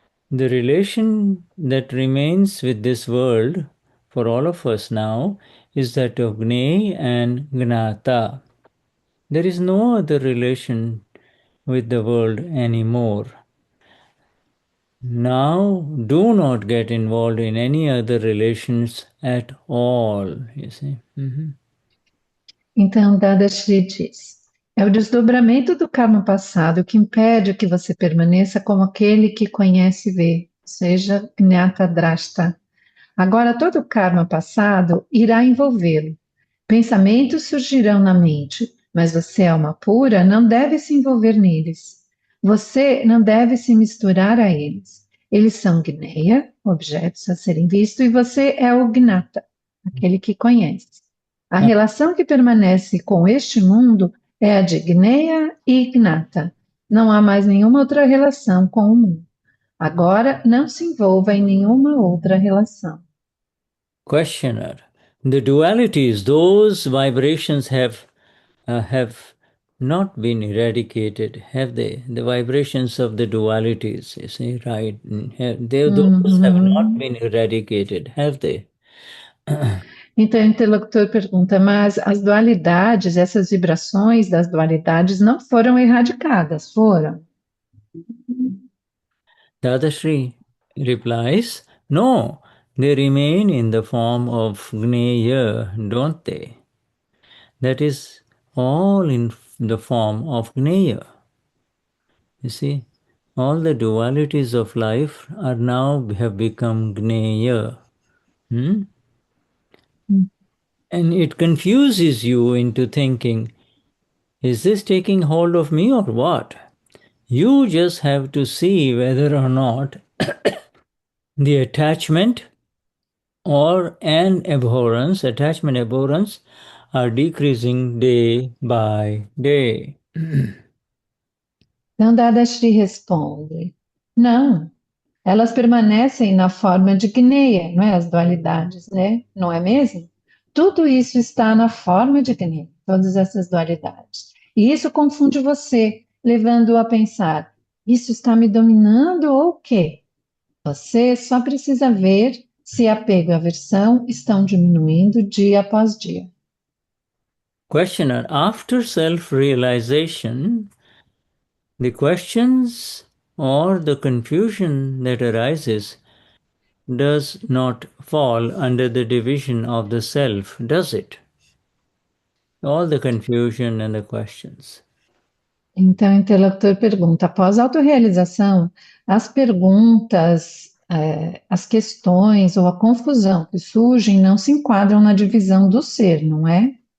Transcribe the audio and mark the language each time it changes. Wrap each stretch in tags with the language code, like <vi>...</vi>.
<en>The relation that remains with this world for all of us now is that of Gney and Gnata. There is no other relation with the world anymore. Now, do not get involved in any other relations at all, you see.</en> <pt>Então, Dada Shri diz: é o desdobramento do karma passado que impede que você permaneça como aquele que conhece e vê, seja Gnata Drashta. Agora, todo o karma passado irá envolvê-lo. Pensamentos surgirão na mente, mas você, alma pura, não deve se envolver neles. Você não deve se misturar a eles. Eles são Gneya, objetos a serem vistos, e você é o Gnata, aquele que conhece. A relação que permanece com este mundo é a de Gneya e Gnata. Não há mais nenhuma outra relação com o mundo. Agora, não se envolva em nenhuma outra relação.</pt> <en>Questioner. The dualities, those vibrations have not been eradicated, have they? The vibrations of the dualities, you see, right? Those have not been eradicated, have they?</en> <pt>Então, o interlocutor pergunta, mas as dualidades, essas vibrações das dualidades não foram erradicadas, foram?</pt> <en>Dadashri replies, no, they remain in the form of Gneya, don't they? That is all in the form of Gneya. You see, all the dualities of life are now have become Gneya. And it confuses you into thinking, is this taking hold of me or what? You just have to see whether or not the attachment or an abhorrence, attachment abhorrence, are decreasing day by day.</en> <pt>Então, Dadashri responde, não, elas permanecem na forma de Gneya, não é? As dualidades, né? Não é mesmo? Tudo isso está na forma de Gneya, todas essas dualidades. E isso confunde você, levando-o a pensar, isso está me dominando ou o quê? Você só precisa ver se apego e aversão estão diminuindo dia após dia.</pt> <en>Questioner, after self-realization, the questions or the confusion that arises does not fall under the division of the self, does it? All the confusion and the questions.</en> <pt>Então, o interlocutor pergunta: após a autorrealização, as perguntas, as questões ou a confusão que surgem não se enquadram na divisão do ser, não é?</pt>